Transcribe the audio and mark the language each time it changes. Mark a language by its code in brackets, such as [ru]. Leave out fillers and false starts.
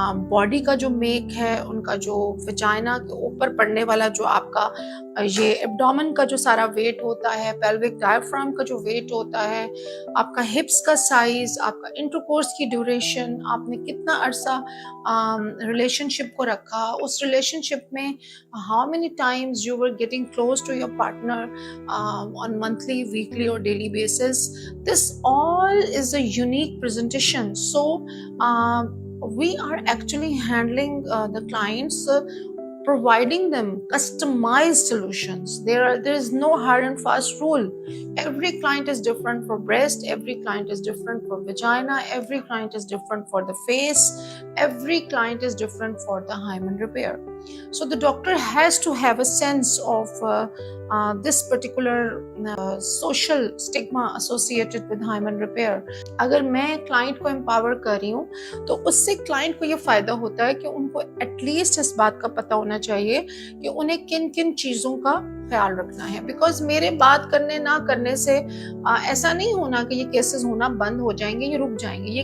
[ur] Body کا جو make ہے, ان کا جو ویجائنا کے اوپر پڑنے والا جو آپ کا یہ ایبڈومن کا جو سارا ویٹ ہوتا ہے, پیلوک ڈائفرام کا جو ویٹ ہوتا ہے, آپ کا ہپس کا سائز, آپ کا انٹرکورس کی ڈیوریشن, آپ نے کتنا عرصہ ریلیشن شپ کو رکھا, اس ریلیشن شپ میں [en] How many times you were getting close to your partner on monthly, weekly اور daily basis. This all is a unique presentation. So we are actually handling the clients, providing them customized solutions. There is no hard and fast rule. Every client is different for breast, every client is different for vagina, every client is different for the face, every client is different for the hymen repair. So the doctor has to have a sense of this particular social stigma associated with hymen repair. [ur] اگر میں client کو empower کر رہی ہوں تو اس سے client کو یہ فائدہ ہوتا ہے کہ ان کو ایٹ لیسٹ اس بات کا پتہ ہونا چاہیے کہ انہیں کن کن چیزوں کا خیال رکھنا ہے. بیکاز میرے بات کرنے نہ کرنے سے ایسا نہیں ہونا کہ یہ کیسز ہونا بند ہو جائیں گے, یہ رک جائیں گے.